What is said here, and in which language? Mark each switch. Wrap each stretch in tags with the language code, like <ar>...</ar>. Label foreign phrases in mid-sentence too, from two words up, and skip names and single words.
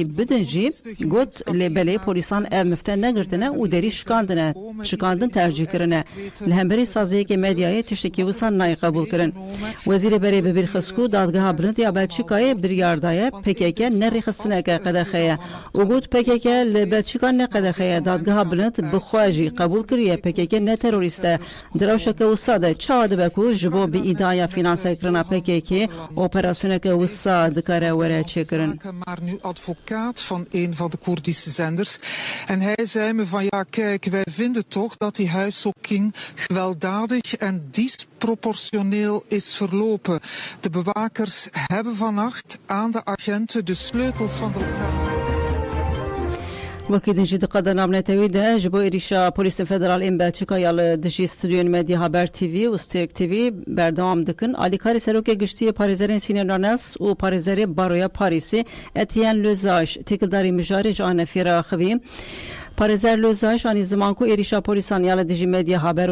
<ku>بدنجی گوت لیبلی پولیسان او مفتین نگرتنه و دیری شکاندن ترجیح کرنه لهمبری سازیه که مدیای تشتکی وسان نای قبول کرن وزیر بری ببیر خسکو دادگاه بلند یا بلژیکای بریاردای پکیک نری خستنه که قدخه و گوت پکیک لبلژیکا نه قدخه دادگاه بلند بخواجی قبول کریه پکیک نه تروریسته دروشک وساده چاد بکو جبو به ایدایا فینانس کرنا پکیک اپراسیون که وساد کاره وره چکرن</ku> <nl>maar nu advocaat van een van de Koerdische zenders en hij zei me van ja kijk wij vinden toch dat die huiszoeking gewelddadig en disproportioneel is verlopen. De bewakers hebben vannacht aan de agenten de sleutels van de lokaal.</nl> <ku>وکی دنجی دقیقه نامنه تویده جبو ایریشا پولیس فدرال این بلژیکا یال دجی استودیون مدیا هابر تیوی و سترک تیوی بردوام دکن آلیکاری سروک گشتی پاریزرین سینرانس و پاریزری بارویا پاریسی اتیان لوزاش تکلداری مجاری جان فیرا خوی پاریزر لوزاش آنی زمان کو ایریشا پولیسان یال دجی مدیا هابر و</ku>